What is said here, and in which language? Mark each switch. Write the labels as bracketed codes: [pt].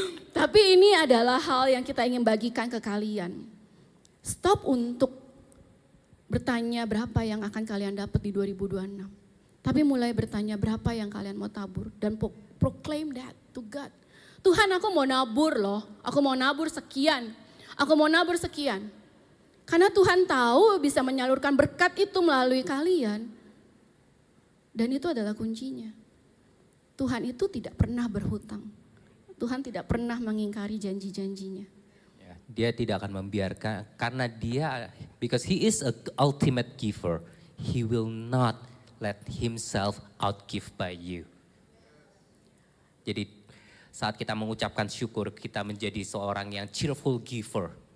[id] Tapi ini adalah hal yang kita ingin bagikan ke kalian. Stop untuk bertanya berapa yang akan kalian dapat di 2026. Tapi mulai bertanya berapa yang kalian mau tabur. Dan [en] proclaim that to God. [id] Tuhan, aku mau nabur loh, aku mau nabur sekian, aku mau nabur sekian. Karena Tuhan tahu bisa menyalurkan berkat itu melalui kalian. Dan itu adalah kuncinya. Tuhan itu tidak pernah berhutang. Tuhan tidak pernah mengingkari janji-janjinya. Ya, dia tidak akan membiarkan, karena dia, [en] because he is a ultimate giver, he will not let himself outgive by you. [id] Jadi saat kita mengucapkan syukur, kita menjadi seorang yang [en] cheerful giver.